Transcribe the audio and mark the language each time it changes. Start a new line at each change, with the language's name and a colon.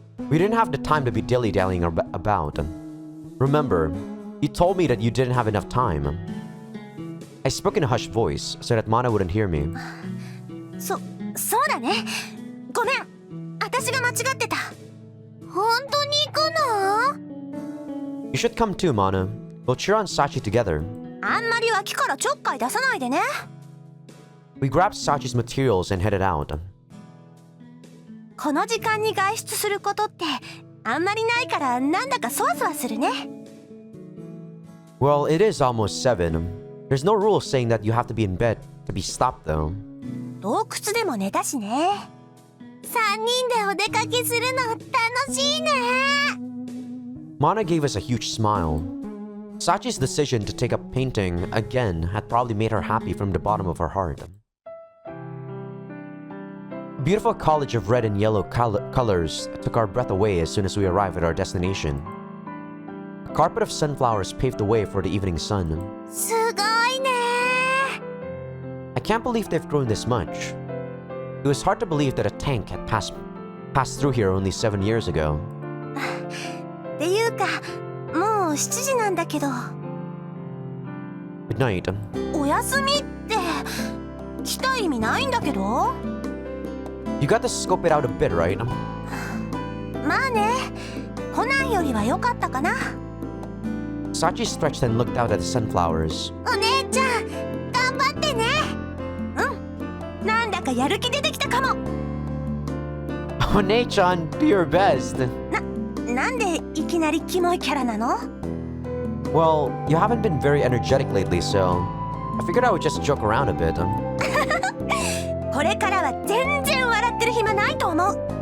English: We didn't have the time to be dilly-dallying about. Remember, you told me that you didn't have enough time. I spoke in a hushed voice so that Mana wouldn't hear me.
Japanese: そうだね。ごめん。私が間違ってた。本当に行くの？
English: You should come too, Mana. We'll cheer on Sachi together.
Japanese: あんまり脇からちょっかい出さないでね。
English: We grabbed Sachi's materials and headed out.
Japanese: この時間に外出することってあんまりないからなんだかそわそわするね。
English: Well, it is almost 7. There's no rule saying that you have to be in bed to be stopped, though.
Japanese: 洞窟でも寝たしね。 3人でお出かけするの楽しいね。
English: Mana gave us a huge smile. Sachi's decision to take up painting again had probably made her happy from the bottom of her heart. A beautiful college of red and yellow colors took our breath away as soon as we arrived at our destination. A carpet of sunflowers paved the way for the evening sun.
Japanese: すごいね。
English: I can't believe they've grown this much. It was hard to believe that a tank had passed through here only 7 years ago.
Japanese: っていうか、もう7時なんだけど。
English: Good night.
Japanese: お休みって来た意味ないんだけど。
English: You got to scope it out a bit, right?
Japanese: まあね、コナンよりは良かったかな。
English: Sachi stretched and looked out at the sunflowers.
Japanese: お姉ちゃん、頑張ってね。うん、なんだかやる気出てきたかも。
English: Onei-chan, do your best.
Japanese: なんでいきなりキモいキャラなの？
English: Well, you haven't been very energetic lately, so I figured I would just joke around a bit.
Japanese: これからは全然笑ってる暇ないと思う。